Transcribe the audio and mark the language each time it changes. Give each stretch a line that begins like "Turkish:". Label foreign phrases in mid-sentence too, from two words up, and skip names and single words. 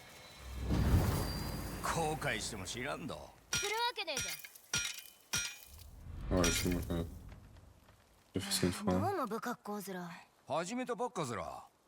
Japanese: 後悔しても知らんど。するわけねえじ
French: Ouais, c'est moi quand même. J'ai fait ça une
Japanese: ゃ
French: fois.
Japanese: ん。
French: hein.
Japanese: どうも不格好面。始めたばっかずら。